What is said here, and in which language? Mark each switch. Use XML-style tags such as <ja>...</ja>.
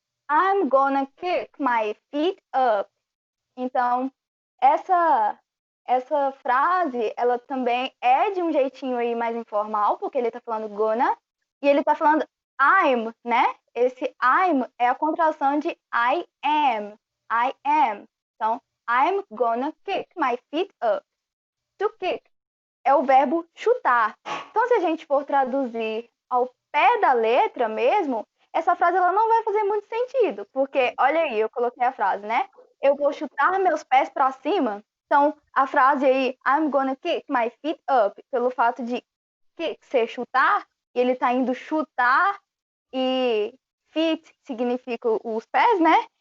<pt>I'm gonna kick my feet up. Então, essa frase, ela também é de um jeitinho aí mais informal, porque ele tá falando gonna, e ele tá falando I'm, né? Esse I'm é a contração de I am.</pt> <en>I am. Então, I'm gonna kick my feet up.</en> <pt>To kick é o verbo chutar. Então, se a gente for traduzir ao pé da letra mesmo, essa frase ela não vai fazer muito sentido, porque olha aí, eu coloquei a frase, né? Eu vou chutar meus pés para cima. Então, a frase aí, I'm gonna kick my feet up, pelo fato de kick ser chutar, e ele tá indo chutar, e feet significa os pés, né?</pt>